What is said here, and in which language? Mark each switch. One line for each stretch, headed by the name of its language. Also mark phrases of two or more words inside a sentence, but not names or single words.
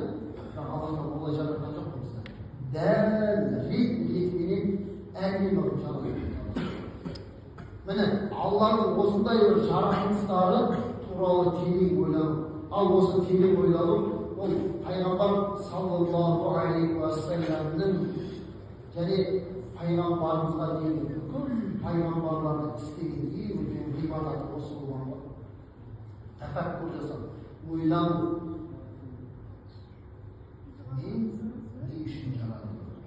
Kazakh: Аллах Тағала олай жаратқан жоқ бізді. Дәл ретменен әмин ұрып жаратқан. Міне, Алланың осындай бір жаратылыстары туралы терең ойлану. Ал осы терең ойлану, ол пайғамбар
Arabic: صلى الله عليه وسلم
Kazakh: және пайғамбарымызға дейін бүкіл пайғамбарлардың істеген ең үлкен ғибадаты осы болған ғой. Тәфәккүр жасау, ойлану. Не үшін жаратылды?